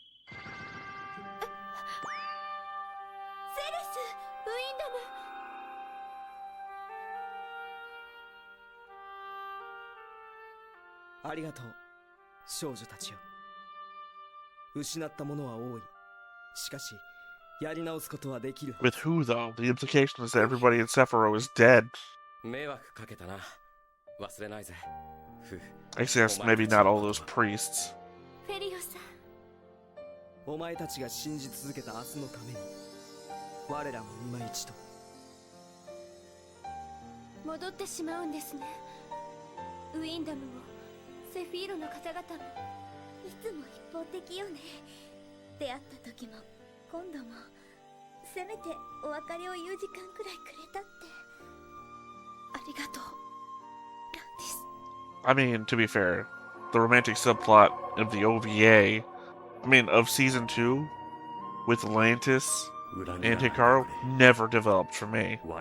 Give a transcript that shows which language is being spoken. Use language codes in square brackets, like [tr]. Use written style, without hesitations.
[ja] セレス、ありがとう、少女たちよ。失ったものは多い。しかし、やり直すことはできる。 [en] With who, though? The implication is that everybody in Sephiroth is dead. [ja] 迷惑かけたな。忘れないぜ。 [en] I guess maybe not all those priests. [ja] フェリオさん、お前たちが信じ続けた明日のために、我らも今一度。戻ってしまうんですね。ウィンダムもセフィーロの方々もいつも一方的よね。出会った時も今度もせめてお別れを言う時間くらいくれたって。ありがとう、ランティス。 [en] I mean, to be fair, the romantic subplot of the OVA, of Season 2, with Lantis and Hikaru, never developed for me.